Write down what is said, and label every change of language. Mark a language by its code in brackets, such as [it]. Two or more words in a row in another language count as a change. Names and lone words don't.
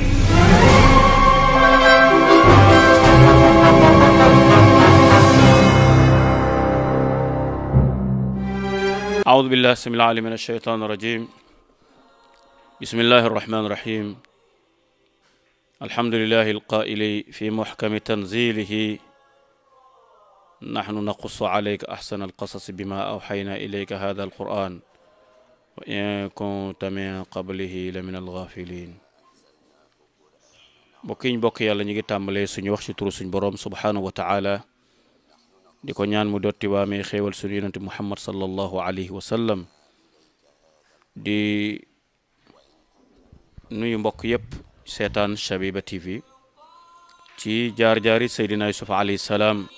[ar] أعوذ بالله السميع العليم من الشيطان الرجيم بسم الله الرحمن الرحيم الحمد لله القائل في محكم تنزيله نحن نقص عليك أحسن القصص بما أوحينا إليك هذا القرآن وإن كنت من قبله لمن الغافلين [wo] bokk yàlla ñi ngi tàmbalee suñu wax ci turu suñu boroom [ar] سبحانه وتعالى [wo] di ko ñaan mu dotti waamee xéewal suñu yonente muhammad [ar] صلى الله عليه وسلم [wo] di nuyu mbokk yépp seetaan Shabiba TV ci jaar-jaari Seydina Yusuf [ar] عليه السلام